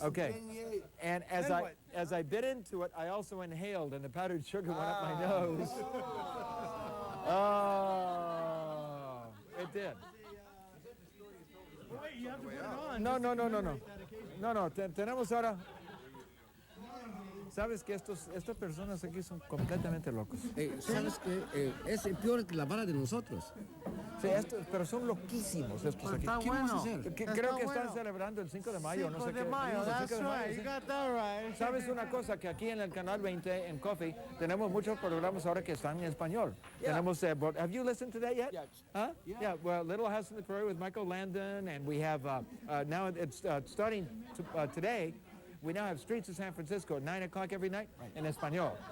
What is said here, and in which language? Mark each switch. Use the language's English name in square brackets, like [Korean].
[English] Okay. And as I bit into it, I also inhaled, and the powdered sugar went up my nose. Oh, it did. Wait, you have to put it on. [Spanish] No. Tenemos ahora. Sabes que estas personas aquí son completamente locos. ¿Sabes qué? Es peor que la vara de nosotros. Sí, pero son loquísimos estos aquí. Está bueno. Creo que están celebrando el 5 de mayo, no sé qué. 5 de mayo, that's 5 de mayo, [English] right. [Spanish] sí. [English] You got that right. [Spanish] ¿Sabes una cosa? Que aquí en el Canal 20, en KOFY, tenemos muchos programas ahora que están en español. [English] Tenemos, have you listened to that yet? Yeah. Huh? Yeah, well, Little House on the Prairie with Michael Landon, and we have, now it's starting today, we now have Streets of San Francisco at 9 o'clock every night in Espanol.